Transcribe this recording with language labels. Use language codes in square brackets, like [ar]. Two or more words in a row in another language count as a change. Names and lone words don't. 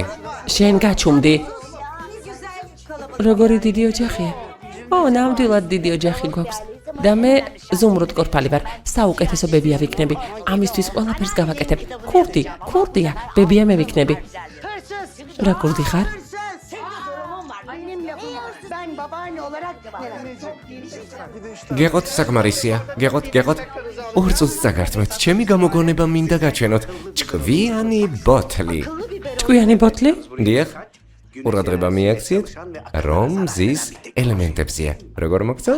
[ka] შენ გაჩუმდი. როგორი დიდი ოჯახია? ნამდვილად დიდი ოჯახი გვაქვს. და მე ზუმრუთ კურფალი ვარ. საუკეთესო ბებია ვიქნები. ამისთვის ყველაფერს გავაკეთებ. ქურდია, ბებია მე ვიქნები. რა გურდიხარ? [tr] Benim lafım var. Ben babaanne olarak [ka] გეყოთ საკმარისია. გეყოთ. ორ წუთს წაგართმევთ. ჩემი გამოგონება მინდა გაჩვენოთ. ჭკვიანი ბოთლი. ჭკვიანი ბოთლი? დიახ. ყურადღება მიაქციეთ, რომ მზის ელემენტებზეა. როგორ მოგწონთ?